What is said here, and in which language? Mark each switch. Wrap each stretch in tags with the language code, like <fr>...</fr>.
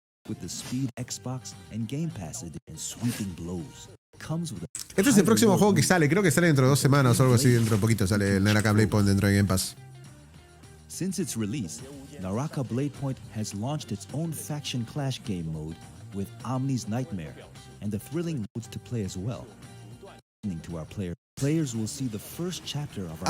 <en>with the speed Xbox and Game Pass and sweeping blows.</en> <es>Este es el próximo juego que sale. Creo que sale dentro de 2 semanas o algo así. Dentro de poquito sale el Naraka Blade Point dentro de Game Pass.</es> <en>Since its release, Naraka Blade Point has launched its own faction clash game mode with Omni's Nightmare and the thrilling modes to play as well. To our players will see the first chapter of our</en>